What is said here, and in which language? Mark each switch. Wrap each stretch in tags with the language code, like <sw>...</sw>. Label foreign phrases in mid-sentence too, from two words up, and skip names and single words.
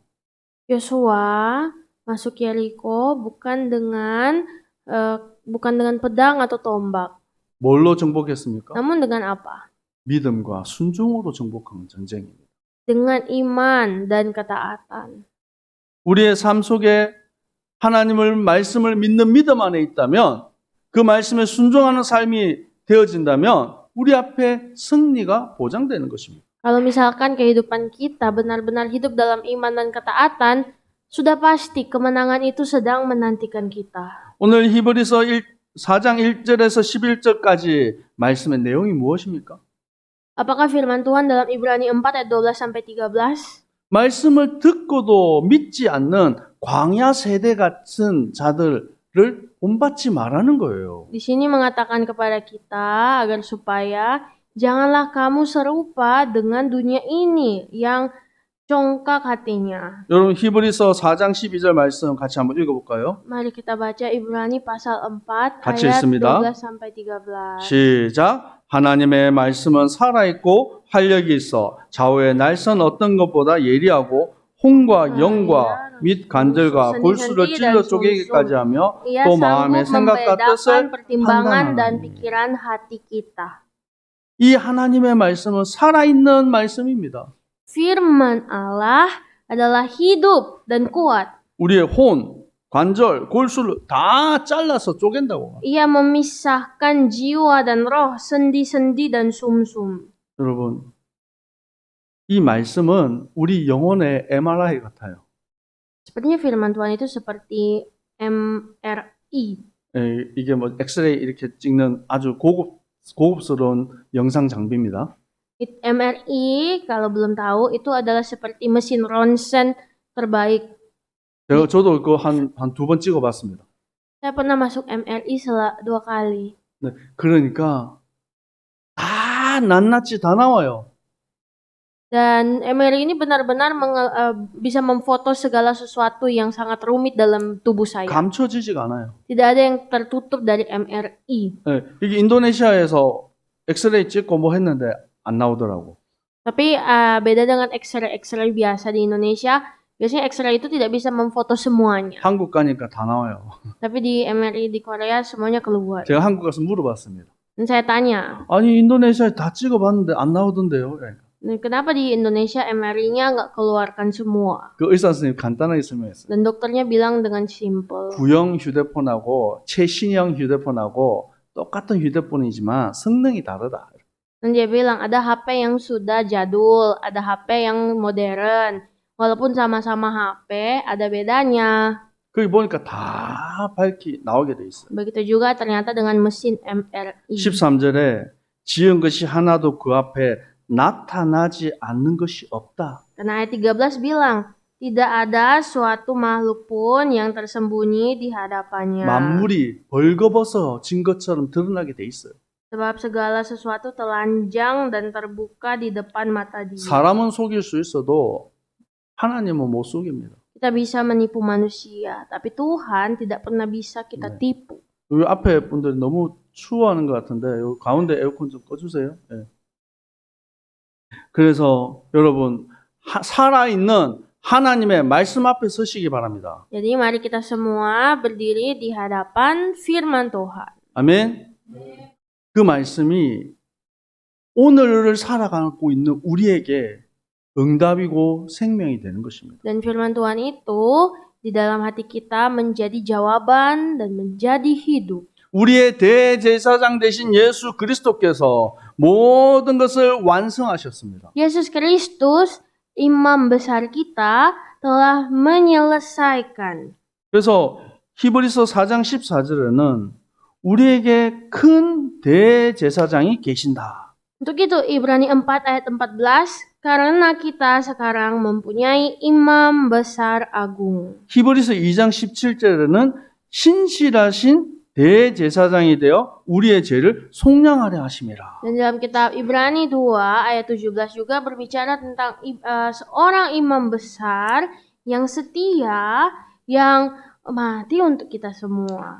<id>Yosua masuk Yeriko bukan dengan pedang atau tombak,</id> <ko>뭘로 정복했습니까?</ko> <id>namun dengan apa?</id> <ko>믿음과 순종으로 정복한 전쟁입니다.</ko> <id>Dengan iman dan ketaatan.</id> <ko>우리의 삶 속에 하나님을 말씀을 믿는 믿음 안에 있다면 그 말씀에 순종하는 삶이 되어진다면 우리 앞에 승리가 보장되는 것입니다.</ko> <id>Kalau misalkan kehidupan kita benar-benar hidup dalam iman dan ketaatan, sudah pasti kemenangan itu sedang menantikan kita.</id> <ko>오늘 히브리서 4장 1절에서 11절까지 말씀의 내용이 무엇입니까?</ko> <id>Apakah firman Tuhan dalam Ibrani 4 ayat 12 sampai 13?</id> <ko>말씀을 듣고도 믿지 않는 광야 세대 같은 자들을 본받지 말라는 거예요.</ko> <id>Di sini mengatakan kepada kita agar supaya janganlah kamu serupa dengan dunia ini yang congkak hatinya.</id> <ko>여러분 히브리서 4장 12절 말씀 같이 한번 읽어볼까요?</ko> <id>Mari kita baca Ibrani pasal 4</id> <ko>같이</ko> <id>ayat</id> <ko>읽습니다.</ko> <id>12 sampai 13.</id> <ko>시작. 하나님의 말씀은 살아있고 활력이 있어 좌우의 날선 어떤 것보다 예리하고 홍과 영과 및 간절과 골수를 찔러 쪼개기까지 하며</ko> <id>Ia</id> <ko>또</ko> <id>sanggup</id> <ko>마음의 생각과</ko> <id>membedakan</id> <ko>뜻을</ko> <id>pertimbangan dan</id> <ko>판단하니.</ko> <id>pikiran hati kita.</id> <ko>이 하나님의 말씀은 살아있는 말씀입니다.</ko> <id>Firman Allah adalah hidup dan kuat.</id> <ko>우리의 혼, 관절, 골수를 다 잘라서 쪼갠다고.</ko> <id>Ia memisahkan jiwa dan roh, sendi-sendi dan sumsum.</id> <ko>여러분, 이 말씀은 우리 영혼의 MRI 같아요.</ko> <id>Sepertinya firman Tuhan itu seperti MRI.</id> <ko>이게 뭐 엑스레이 이렇게 찍는 아주 고급스러운 영상 장비입니다.</ko> <id>MRI, kalau belum tahu, itu adalah seperti mesin ronsen terbaik.</id> <ko>저도 그거 한 두 번 찍어봤습니다.</ko> <id>Saya pernah masuk MRI 2 kali.</id> <ko>네, 그러니까 다 낱낱이 다 나와요.</ko> <id>Dan MRI ini benar-benar bisa memfoto segala sesuatu yang sangat rumit dalam tubuh saya.</id> <ko>감춰지지가 않아요.</ko> <id>Tidak ada yang tertutup dari MRI.</id> <ko>네, 이게 인도네시아에서 엑스레이 찍고 뭐 했는데 안 나오더라고.</ko> <id>Tapi beda dengan X-ray biasa di Indonesia. Biasanya X-ray itu tidak bisa memfoto semuanya.</id> <ko>한국 가니까 다 나와요.</ko> <id>Tapi di MRI di Korea semuanya keluar.</id> <ko>제가 한국 가서 물어봤습니다.</ko> <id>Dan saya tanya,</id> <ko>아니 인도네시아에 다 찍어봤는데 안 나오던데요.</ko> <id>kenapa di Indonesia MRI-nya nggak keluarkan semua?</id> <ko>그 의사 선생님 간단하게 설명했어요.</ko> <id>Dan dokternya bilang dengan simple.</id> <ko>구형 휴대폰하고 최신형 휴대폰하고 똑같은 휴대폰이지만 성능이 다르다.</ko> <id>Dan dia bilang ada HP yang sudah jadul, ada HP yang modern. Walaupun sama-sama HP, ada bedanya.</id> <ko>거기 보니까 다 밝히 나오게 돼 있어요.</ko> <id>Begitu juga ternyata dengan mesin MRI.</id> <ko>13절에 지은 것이 하나도 그 앞에 나타나지 않는 것이 없다.</ko> <id>Dan ayat 13 bilang, tidak ada suatu makhluk pun yang tersembunyi di hadapannya.</id> <ko>만물이 벌거벗어 진 것처럼 드러나게 돼 있어요.</ko> <id>Sebab segala sesuatu telanjang dan terbuka di depan mata dia.</id> <ko>사람은 속일 수 있어도 하나님은 못 속입니다.</ko> <id>Kita bisa menipu manusia, tapi Tuhan tidak pernah bisa kita tipu.</id> <ko>여기 앞에 분들이 너무 추워하는 것 같은데 여기 가운데 에어컨 좀 꺼주세요. 예. 그래서 여러분 살아있는 하나님의 말씀 앞에 서시기 바랍니다.</ko> <id>Jadi mari kita semua berdiri di hadapan firman Tuhan.</id> <ko>아멘. 그 말씀이 오늘을 살아가고 있는 우리에게 응답이고 생명이 되는 것입니다.</ko> <id>Dan firman Tuhan itu di dalam hati kita menjadi jawaban dan menjadi hidup.</id> <ko>우리의 대제사장 되신 예수 그리스도께서 모든 것을 완성하셨습니다.</ko> <id>Yesus Kristus, imam besar kita, telah menyelesaikan.</id> <ko>그래서 히브리서 4장 14절에는 우리에게 큰 대제사장이 계신다.</ko> <id>Untuk itu Ibrani 4 ayat 14, karena kita sekarang mempunyai imam besar agung.</id> <ko>히브리서 2장 17절에는 신실하신 대제사장이 되어 우리의 죄를 속량하려 하심이라.</ko> <id>Dan dalam kitab Ibrani 2 ayat 17 juga berbicara tentang seorang imam besar yang setia, yang mati untuk kita semua.</id>